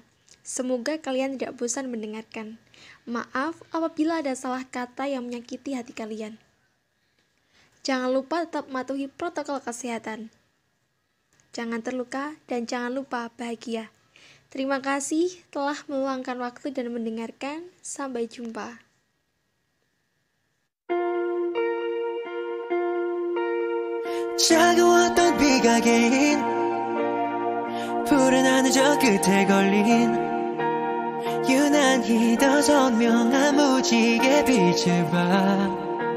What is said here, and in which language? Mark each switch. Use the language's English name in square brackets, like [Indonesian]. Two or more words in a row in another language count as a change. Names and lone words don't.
[Indonesian] Semoga kalian tidak bosan mendengarkan. Maaf apabila ada salah kata yang menyakiti hati kalian. Jangan lupa tetap mematuhi protokol kesehatan. Jangan terluka dan jangan lupa bahagia. Terima kasih telah meluangkan waktu dan mendengarkan. Sampai jumpa. [Korean] 차가웠던 비가 개인 푸른 하늘 저 끝에 걸린 유난히 더 선명한 무지개 빛을 봐